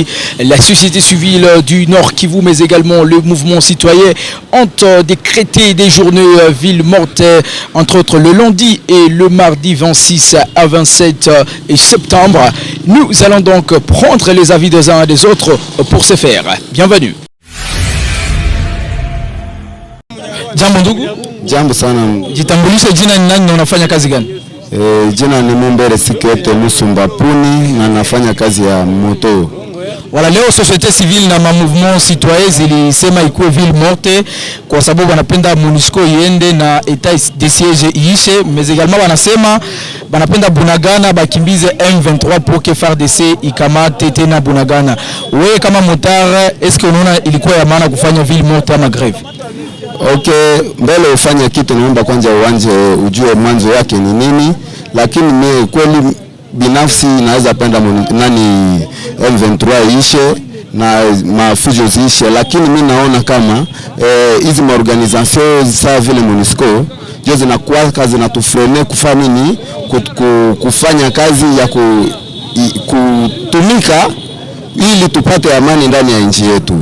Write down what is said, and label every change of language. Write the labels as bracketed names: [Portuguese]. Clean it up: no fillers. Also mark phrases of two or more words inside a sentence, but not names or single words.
[French] La société civile du Nord Kivu, mais également le mouvement citoyen, ont décrété des journées ville morte, entre autres le lundi et le mardi 26 à 27 septembre. Nous allons donc prendre les avis des uns et des autres pour ce faire. Bienvenue. [Swahili] Jambo ndugu. Jambo sana. Jitambulishe, jina ni nani na unafanya kazi gani? Jina ni Mumbere Sikete Musumba Puni na nafanya kazi ya moto. Wala leo [French] société civile [Swahili] na [French] mouvement citoyen [Swahili] zilisema ikuwe [French] ville morte [Swahili] kwa sababu wanapenda MONUSCO iende na [French] etat de siège [Swahili] iishe, [French] mais également [Swahili] wanasema wanapenda Bunagana bakimbize M23 [French] pour que [Swahili] FARDC ikamate tena Bunagana. Wewe kama motard, [French] est-ce que [Swahili] unaona ilikuwa ya maana kufanya [French] ville morte [Swahili] ama grève? Okay, mbele ufanye kitu naomba kwanza uanze ujue mwanzo yake ni nini, lakini mimi kweli binafsi naweza penda nani M23 ishe na mafujo ziishe, lakini mimi naona kama hizi maorganization sawa vile MONUSCO ndio zinakuwa kazi zinatufrene kufanya nini, kufanya kazi ya kutumika ili tupate amani ndani ya nchi yetu.